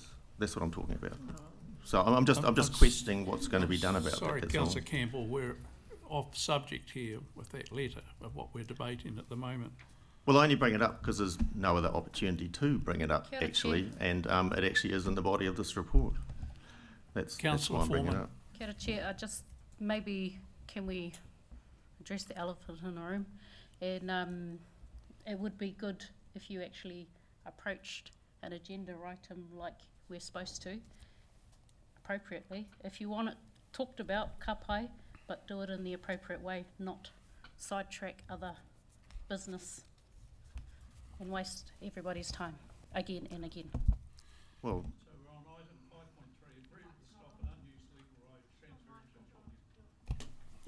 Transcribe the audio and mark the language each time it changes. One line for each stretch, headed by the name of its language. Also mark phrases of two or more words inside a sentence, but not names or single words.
English: That's what I'm talking about. So I'm just questioning what's going to be done about that. Sorry, that's Councillor all. Campbell, we're off subject here with that letter of what we're debating at the moment. Well, I only bring it up because there's no other opportunity to bring it up,
Māori: Kia ora,
English: actually, Chair. and it actually is in the body of this report. That's why I'm bringing it up.
Māori: Kia ora,
English: Chair. Just maybe can we address the elephant in the room? And it would be good if you actually approached an agenda item like we're supposed to, appropriately. If you want it talked about,
Māori: ka pai,
English: but do it in the appropriate way, not sidetrack other business and waste everybody's time again and again. Well, So we're on item 5.3, approval to stop an unused legal road transfer into adjoining.